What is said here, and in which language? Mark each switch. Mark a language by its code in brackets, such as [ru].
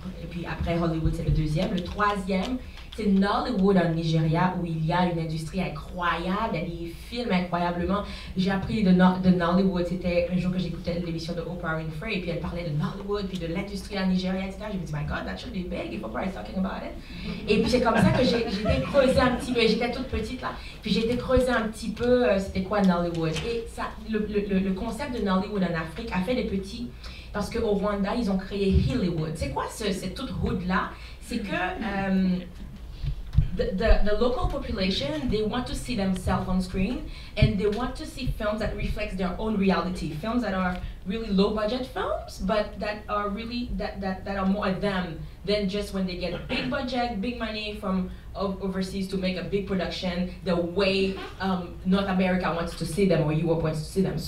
[fr] Et puis après Hollywood, c'est le deuxième. Le troisième, c'est Nollywood en Nigeria, où il y a une industrie incroyable, il y a des films incroyablement. J'ai appris de Nollywood, c'était un jour que j'écoutais l'émission de Oprah Winfrey, et puis elle parlait de Nollywood, puis de l'industrie en Nigeria, etc. Je me dis, [en] my God, that should be big if Oprah is talking about it. [fr] Et puis c'est comme ça que j'ai été creuser un petit peu, j'étais toute petite là, puis j'ai été creuser un petit peu, c'était quoi Nollywood. Et ça, le concept de Nollywood en Afrique a fait des petits, parce qu'au Rwanda, ils ont créé Hollywood. C'est quoi cette toute hood là? C'est que... [en] The local population, they want to see themselves on screen, and they want to see films that reflect their own reality, films that are really low budget films, but that are really that are more them than just when they get big budget, big money from overseas to make a big production the way North America wants to see them or Europe wants to see them.